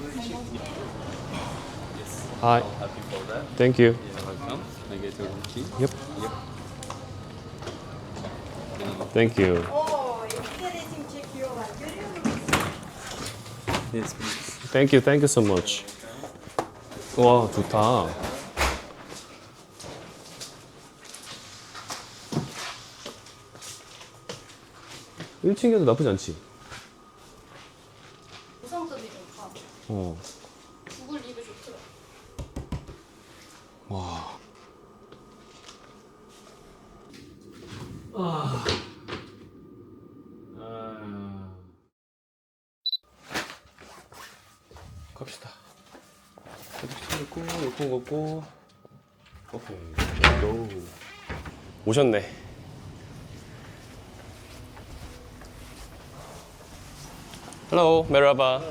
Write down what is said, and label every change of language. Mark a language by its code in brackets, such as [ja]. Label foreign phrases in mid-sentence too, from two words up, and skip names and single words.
[en] Hi. Thank you. Welcome. I get your room key. Yep. Thank you. Yes, please. Thank you. Thank you so much. [ko] 와, 좋다. 일층이도 나쁘지 않지? 구성점이 좋다. 어. 구글 리뷰 좋더라. 와. 갑시다. 이렇게 고 이렇게 걷고. 오케이. 고. 오셨네. [en] Hello, merhaba.